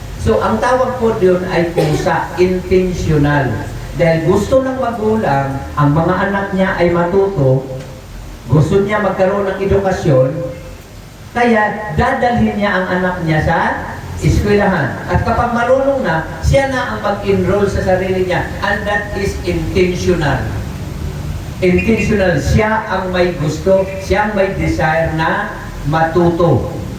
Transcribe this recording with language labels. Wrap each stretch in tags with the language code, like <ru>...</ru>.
<tl>So, ang tawag po doon ay pusa, intentional. Dahil gusto ng magulang, ang mga anak niya ay matuto, gusto niya magkaroon ng edukasyon, kaya dadalhin niya ang anak niya sa eskwelahan. At kapag marunong na, siya na ang mag-enroll sa sarili niya.</tl> <en>And that is intentional. Intentional.</en> <tl>Siya ang may gusto, siya ang may desire na matuto.</tl>